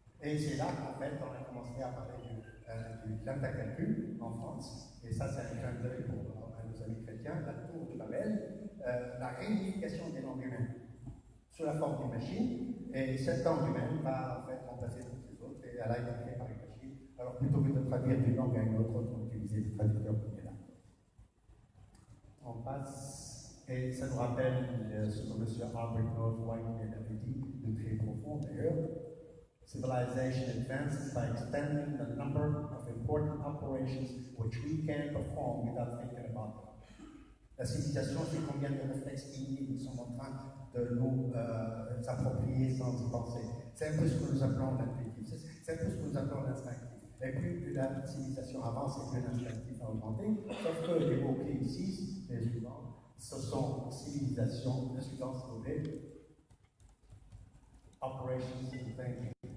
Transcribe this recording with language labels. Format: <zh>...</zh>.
<fr>Et c'est là qu'en fait, on a commencé à parler du calcul en France, et ça, c'est un clin d'œil pour un de nos amis chrétiens, la tour de Babel, la réunification des langues humaines sous la forme d'une machine, et cette langue humaine va en fait remplacer toutes les autres, et elle a été créée par une machine. Alors plutôt que de traduire d'une langue à une autre, on utilisait des traducteurs qui est là. On passe, et ça nous rappelle ce que M. Albert Northwhite avait dit, de très profond d'ailleurs.</fr> <en>Civilization advances by extending the number of important operations which we can perform without thinking about them.</en> <fr>La civilisation, c'est combien de réflexes innés nous sommes en train de nous approprier sans y penser. C'est un peu ce que nous appelons l'intuitif, c'est un peu ce que nous appelons l'instinctif. Et plus la civilisation avance et plus l'instinctif a augmenté, sauf que les mots-clés ici, les suivants, ce sont civilisation, le suivant s'il vous plaît,</fr> <en>operations and thinking.</en>